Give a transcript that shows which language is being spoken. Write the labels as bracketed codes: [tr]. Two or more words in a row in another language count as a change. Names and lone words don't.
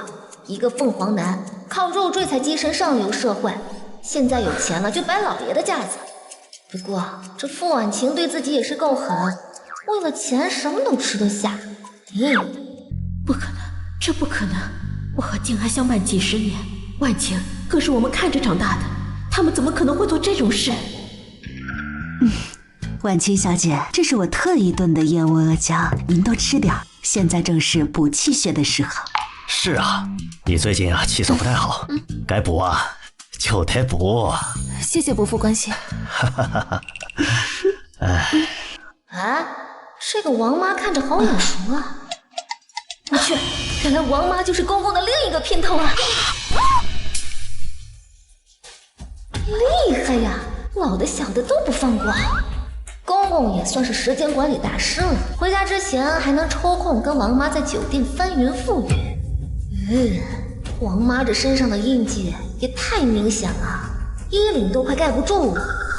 [zh] 一個鳳凰男，靠肉贅才躋身上流社會，現在有錢了就擺老爺的架子。不過這傅婉晴對自己也是夠狠，為了錢什麼都吃得下。不可能，這不可能！我和靜安相伴幾十年，婉晴可是我們看着長大的，他們怎麼可能會做這種事？婉晴小姐，這是我特意燉的燕窩阿膠，您多吃點，現在正是補氣血的時候。是啊，你最近啊氣色不太好，該補啊就得補。謝謝伯父關心。這個王媽看着好眼熟啊！我去，原來王媽就是公公的另一個姘頭啊！厲害呀，老的小的都不放過。公公也算是時間管理大師了，回家之前還能抽空跟王媽在酒店翻雲覆雨。王媽這身上的印記也太明顯了，衣領都快蓋不住了。